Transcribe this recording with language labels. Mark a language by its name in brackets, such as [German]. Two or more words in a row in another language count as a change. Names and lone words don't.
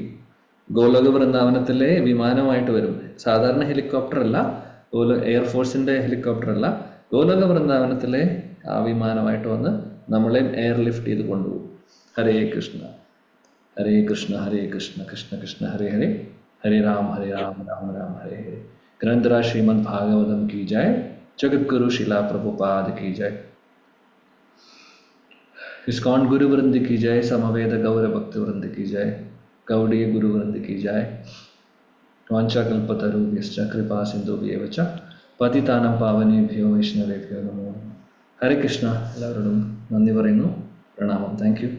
[Malayalam] ഗോലോക വൃന്ദാവനത്തിലെ വിമാനമായിട്ട് വരും. സാധാരണ ഹെലികോപ്റ്റർ അല്ല, എയർഫോഴ്സിൻ്റെ ഹെലികോപ്റ്റർ അല്ല, ഗോലോക വൃന്ദാവനത്തിലെ ആ വിമാനമായിട്ട് വന്ന് നമ്മളെ [English] air lift [Malayalam] ചെയ്ത് കൊണ്ടുപോകും. [Sanskrit] हरे कृष्ण हरे कृष्ण हरे कृष्ण कृष्ण कृष्ण हरे हरे, हरे राम राम राम हरे हरे. [Hindi] ഗ്രന്ഥരാജ് ശ്രീമദ് ഭാഗവതം की जय, जगतगुरु शिला प्रभुपाद की जय, इस्कॉन गुरु वृंद की जय, समवेद गौर भक्त वृंद की जय, गौड़ीय गुरु वृंद की जय. [Sanskrit] वाञ्छाकल्पतरुभ्यश्च कृपा सिन्धुभ्येव च पतितानां पावनेभ्यो वैष्णवेभ्यो नमो नमः. हरे कृष्ण. [Malayalam] എല്ലാവരോടും നന്ദി പറയുന്നു. പ്രണാമം. [English] thank you.